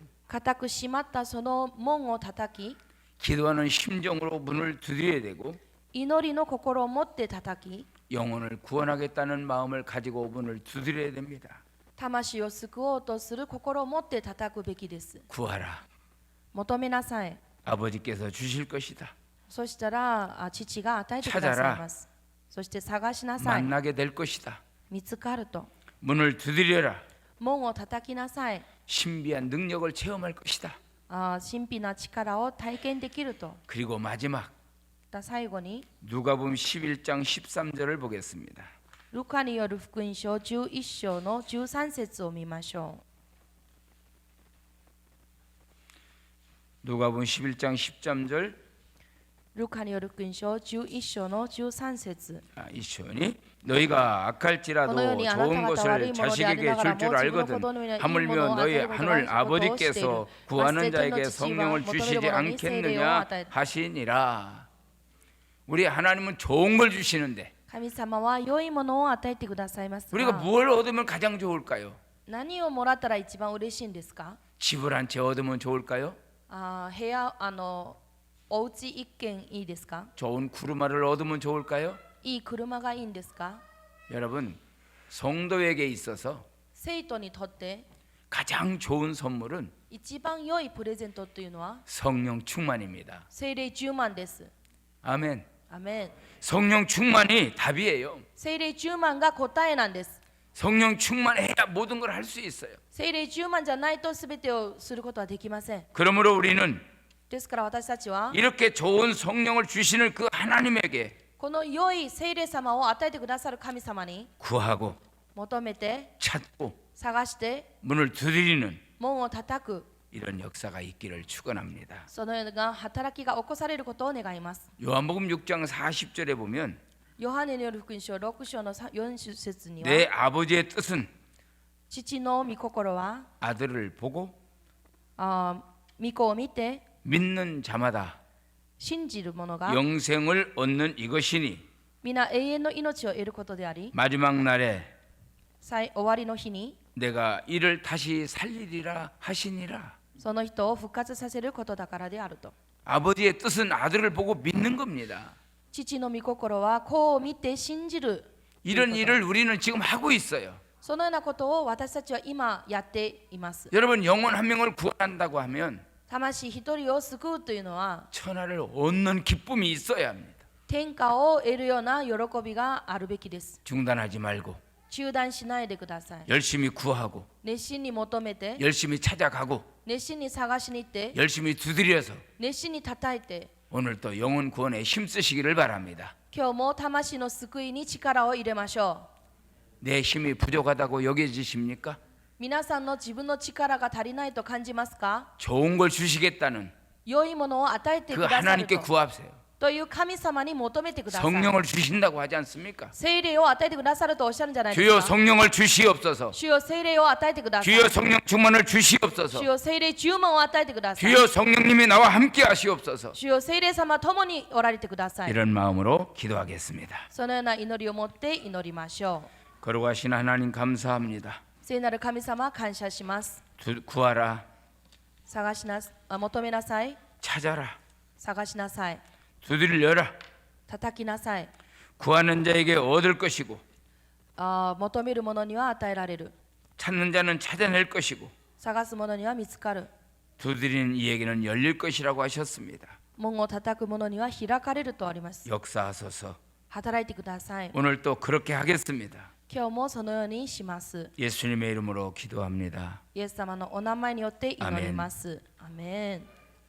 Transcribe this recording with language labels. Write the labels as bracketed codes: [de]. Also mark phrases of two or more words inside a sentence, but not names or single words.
[ja] 固く閉まったその門を叩き、 [ko] 기도하는 심정으로 문을 두드려야 되고 [ja] 祈りの心を持って叩き、 [ko] 영혼을 구원하겠다는 마음을 가지고 문을 두드려야 됩니다. [ja] 魂を救おうとする心を持って叩くべきです。 [ko] 구하라. [ja] 求めなさい。 [ko] 아버지께서 주실 것이다. [ja] そしたら父が与えてくださいます。そして探しなさい。 [ko] 만나게 될 것이다. [ja] 見つかると。 [ko] 문을 두드려라. [ja] 門を叩きなさい。 [ko] 신비한 능력을 체험할 것이다. [ja] 神秘な力を体験できると。 [ko] 그리고 마지막 [ja] 最後に [ko] 누가복음 11장 13절을 보겠습니다. [ja] ルカによる福音書11章の13節を見ましょ [ko] 누가복음 11장 13절 [ja] う。ルカによる福音書11章の13節。 [ko] 이시오니 너희가 악할지라도 좋은 것을 자식에게 줄 줄 알거든 하물며 너희 하늘 아버지께서 구하는 자에게 성령을 주시지 않겠느냐 하시니라. 우리 하나님은 좋은 걸 주시는데 [ja] 神様は良いものを与えてくださいます [ko] 우리가 [ja] が、 [ko] 뭘 얻으면 가장 좋을까요? [ja] 何をもらったら一番嬉しいんですか？ [ko] 집을 한 채 얻으면 좋을까요? [ja] 部屋お家一軒いいですか？ [ko] 좋은 구르마를 얻으면 좋을까요? [ja] いい車がいいんですか？ [ko] 여러분 성도에게 있어서 [ja] 生徒にとって [ko] 가장 좋은 선물은 [ja] 一番良いプレゼントというのは [ko] 성령 충만입니다. [ja] 聖霊充満です。 [ko] 아멘. [ja] アメン。 [ko] 성령 충만이 답이에요. [ja] 聖霊充満が答えなんです。 [ko] 성령 충만해야 모든 걸 할 수 있어요. [ja] 聖霊充満じゃないと全てをすることはできません。 [ko] 그러므로 우리는 [ja] ですから私たちは [ko] 이렇게 좋은 성령을 주시는 그 하나님에게 [ja] この良い聖霊様を与えてくださる神様に [ko] 구하고 [ja] 求めて [ko] 찾고 [ja] 探して [ko] 문을 두드리는 [ja] 門を叩く [ko] 이런 역사가 있기를 축원합니다. [ja] そのような働きが起こされることを願います。 [ko] 요한복음 6장 40절에 보면 [ja] ヨハネによる福音書6章の40節には [ko] 내 아버지의 뜻은 [ja] 父の御心は [ko] 아들을 보고 [ja] 御子を見て [ko] 믿는 자마다 [ja] 信じる者が [ko] 영생을 얻는 이것이니 [ja] 皆永遠の命を得ることであり [ko] 마지막 날에 [ja] 終わりの日に [ko] 내가 이를 다시 살리리라 하시니라. [ja] その人を復活させることだからであると。 [ko] 아버지의 뜻은 아들을 보고 믿는 겁니다. [ja] 父の御心は子を見て信じる。 [ko] 이런 일을 우리는 지금 하고 있어요. [ja] そのようなことを私たちは今やっています。 [ko] 여러분 영혼 한 명을 구원한다고 하면 [ja] 魂一人を救うというのは [ko] 천하를 얻는 기쁨이 있어야 합니다. [ja] 天下を得るような喜びがあるべきです。 [ko] 중단하지 말고 [ja] 中断しないでください。 [ko] 열심히 구하고 [ja] 熱心に求めて、 [ko] 열심히 찾아가고 [ja] 熱心に探しに行って、 [ko] 열심히 두드려서 [ja] 熱心に叩いて、 [ko] 오늘 또 영혼 구원에 힘쓰시기를 바랍니다. [ja] 今日も魂の救いに力を入れましょう。 [ko] 내 힘이 부족하다고 여겨지십니까? [ja] 皆さんの自分の力が足りないと感じますか？ [ko] 좋은 걸 주시겠다는 [ja] 良いものを与えて [ko] 그 [ja] くださる [ko] 하나님께 [ja] と [ko] 구하세요. [ja] という神様に求めてください。 [ko] 성령을 주신다고 하지 않습니까? [ja] 聖霊を与えてくださるとおっしゃるんじゃないです [ko] 주여 [ja] か。 [ko] 성령을 주시옵소서. [ja] 主よ聖霊を与えてください。 [ko] 주여 성령 충만을 주시옵소서. [ja] 主よ聖霊充満を与えてください。 [ko] 주여 성령님이 나와 함께 하시옵소서. [ja] 主よ聖霊様ともにおられてください。 [ko] 이런 마음으로 기도하겠습니다. [ja] そのような祈りを持って祈りましょう。 [ko] 거룩하신 하나님 감사합니다. [ja] 聖なる神様感謝します。 [ko] 구하라, [ja] 求めなさい。 [ko] 찾아라, [ja] 探しなさい。 [ko] 두드려라. [ja] 叩きなさい。 [ko] 구하는 자에게 얻을 것이고 [ja] 求める者には与えられる。 [ko] 찾는 자는 찾아낼 것이고 [ja] 探す者には見つかる。 [ko] 두드리는 이에게는 열릴 것이라고 하셨습니다. [ja] 門を叩く者には開かれるとあります。 [ko] 역사하소서. [ja] 働いてください。 [ko] 오늘 또 그렇게 하겠습니다. [ja] 今日もそのようにします。 [ko] 예수님의 이름으로 기도합니다. [ja] イエス様のお名前によって祈ります。アメン。